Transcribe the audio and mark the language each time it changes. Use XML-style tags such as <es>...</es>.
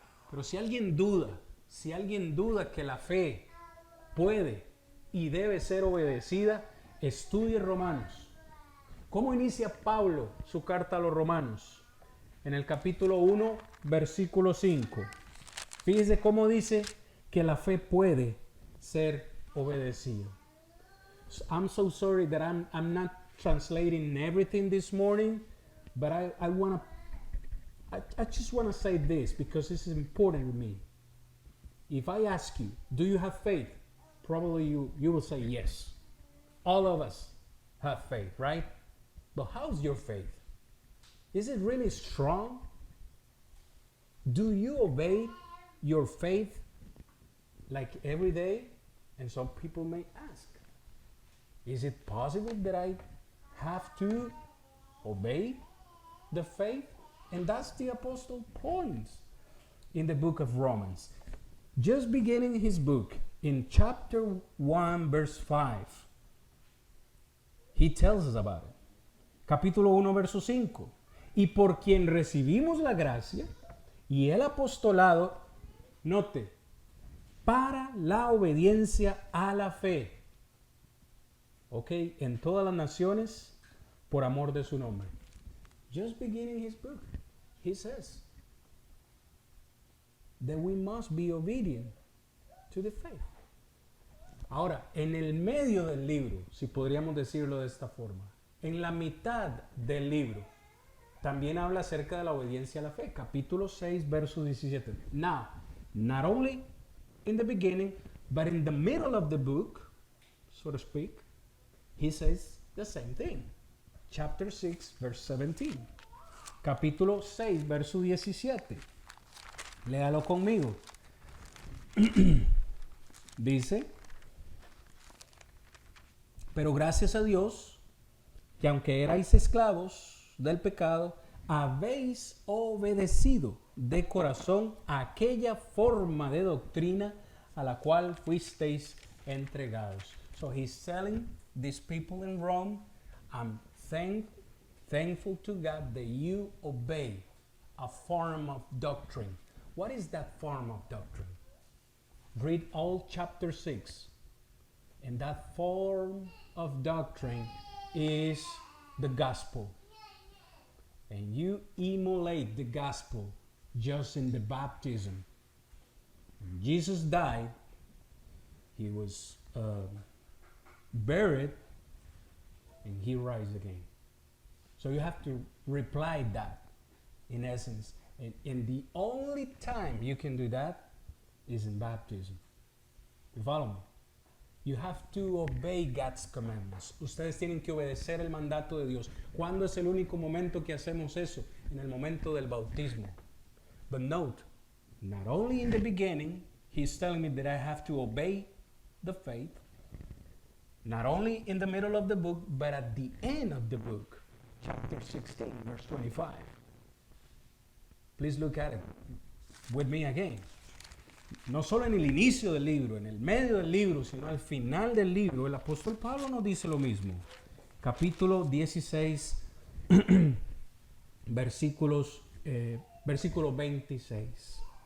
<es>Pero si alguien duda que la fe puede y debe ser obedecida, estudie Romanos. ¿Cómo inicia Pablo su carta a los Romanos? En el capítulo 1, versículo 5. Fíjese cómo dice que la fe puede ser obedecida.</es> <en>I'm so sorry that I'm not translating everything this morning, but I just want to say this because this is important to me. If I ask you, do you have faith? Probably you will say yes. All of us have faith, right? But how's your faith? Is it really strong? Do you obey your faith like every day? And some people may ask, is it possible that I have to obey the faith? And that's the apostle point in the book of Romans. Just beginning his book in chapter 1 verse 5, he tells us about it.</en> <es>Capítulo 1 verso 5. Y por quien recibimos la gracia y el apostolado, note, para la obediencia a la fe. Ok, en todas las naciones, por amor de su nombre.</es> <en>Just beginning his book, he says that we must be obedient to the faith.</en> <es>Ahora, en el medio del libro, si podríamos decirlo de esta forma, en la mitad del libro, también habla acerca de la obediencia a la fe. Capítulo 6, verso 17.</es> <en>Now, not only in the beginning, but in the middle of the book, so to speak, he says the same thing. Chapter 6, verse 17.</en> <es>Capítulo 6, verso 17. Léalo conmigo. Dice, pero gracias a Dios, que aunque erais esclavos del pecado, habéis obedecido de corazón a aquella forma de doctrina a la cual fuisteis entregados.</es> <en>So he's telling these people in Rome, I'm thankful to God that you obey a form of doctrine. What is that form of doctrine? Read all chapter 6. And that form of doctrine is the gospel. And you emulate the gospel just in the baptism. When Jesus died, he was buried, and he rose again. So you have to replied that, in essence. And the only time you can do that is in baptism. You follow me? You have to obey God's commandments.</en> <es>Ustedes tienen que obedecer el mandato de Dios. ¿Cuándo es el único momento que hacemos eso? En el momento del bautismo.</es> <en>But note, not only in the beginning, he's telling me that I have to obey the faith. Not only in the middle of the book, but at the end of the book. Chapter 16, verse 25. Please look at it with me again.</en> <es>No solo en el inicio del libro, en el medio del libro, sino al final del libro, el apóstol Pablo nos dice lo mismo. Capítulo 16, versículo 26.</es>